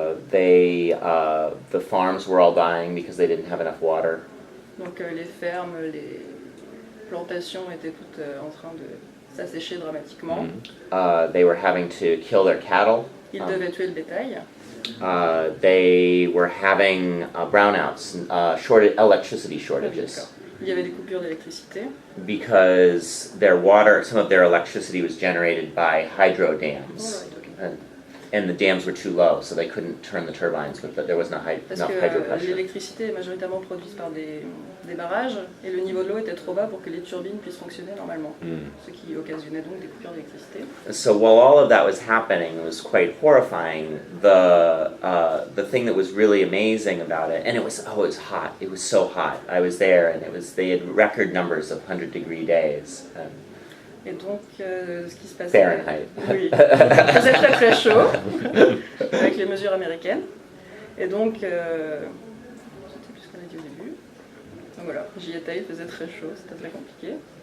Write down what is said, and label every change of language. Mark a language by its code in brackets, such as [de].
[en] The farms were all dying because they didn't have enough water. [fr] Donc les fermes, les plantations étaient toutes en train de s'assécher dramatiquement. [en] They were having to kill their cattle. [fr] Ils devaient tuer le bétail. [en] They were having brownouts, electricity shortages. [fr] Il y avait des coupures d'électricité. [en] Because some of their electricity was generated by hydro dams. Right, okay. And the dams were too low, so they couldn't turn the turbines, but there was enough hydro pressure. [fr] Parce que l'électricité est majoritairement produite par des barrages, et le niveau de l'eau était trop bas pour que les turbines puissent fonctionner normalement, ce qui occasionnait donc des coupures d'électricité. [en] So while all of that was happening, it was quite horrifying. The thing that was really amazing about it, and it was hot. It was so hot. I was there, and they had record numbers of 100-degree days. [fr] Et donc, ce qui se passait... [en] Fahrenheit. [fr] Oui, il faisait très très chaud, avec les mesures américaines. Et donc, je ne sais plus ce qu'on a dit au début. Donc voilà. J'y étais, il faisait très chaud, c'était très compliqué.